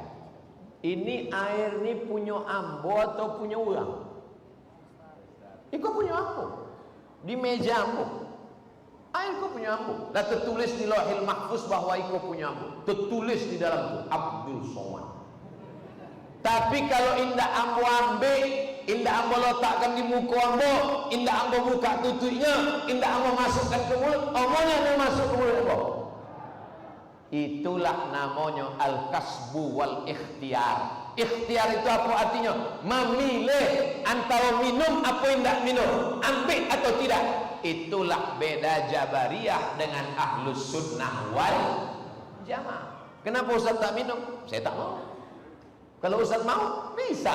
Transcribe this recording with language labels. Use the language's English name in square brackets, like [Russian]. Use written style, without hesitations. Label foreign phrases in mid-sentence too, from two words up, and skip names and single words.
[Indonesian] Ini air ini punya ambo atau punya orang? [Minangkabau] Iko punya ambo di meja ambo, air kau punya ambo. [Indonesian] Dan tertulis di Lauhil Mahfuz bahwa iko punya ambo, tertulis di dalam itu Abdul Somad. Tapi kalau indah ambo ambil, indah ambo letakkan di muka ambo, indah ambo buka tutupnya, indah ambo masukkan ke mulut, omongannya yang masuk ke mulut ambo. Itulah namanya [Arabic] al-kasbu wal ikhtiar. [Indonesian] Ikhtiar itu apa artinya? Memilih antara minum apa yang tidak minum, ambil atau tidak. Itulah beda Jabariyah dengan Ahlus Sunnah wal Jamaah. Kenapa Ustaz tak minum? Saya tak mau. Kalau Ustaz mau, bisa.